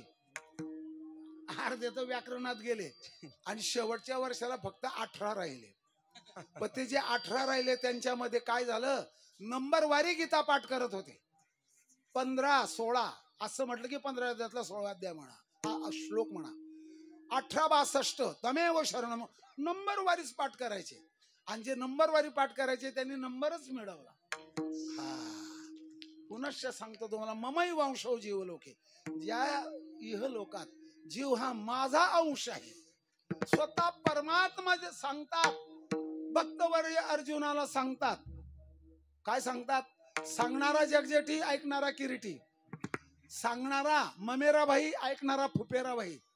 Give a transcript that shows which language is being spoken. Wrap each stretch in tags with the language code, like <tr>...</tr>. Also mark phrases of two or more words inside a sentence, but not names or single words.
<mr>अर्धे तर व्याकरणात गेले आणि शेवटच्या वर्षाला फक्त 18 राहिले. पण ते जे 18 राहिले त्यांच्यामध्ये काय झालं, नंबर वारी गीता पाठ करत होते. 15, 16 असं म्हटलं की 15 अध्यायातला 16 अध्याय म्हणा, हा श्लोक म्हणा. 18-62</mr> <sa>तमेव शरणम</sa> <mr>नंबर वारीच पाठ करायचे. आणि जे नंबर वारी पाठ करायचे त्यांनी नंबरच मिळवला. पुनश्च सांगतो तुम्हाला,</mr> <sa>ममई वंशो जीव लोके,</sa> <mr>ज्या इह लोकात जीव हा माझा अंश आहे. स्वतः परमात्मा जे सांगतात, भक्तवर्य अर्जुनाला सांगतात. काय सांगतात? सांगणारा जगजेठी, ऐकणारा किरीटी. सांगणारा</mr> <hi>ममेरा भाई,</hi> <mr>ऐकणारा</mr> <hi>फुपेरा भाई.</hi>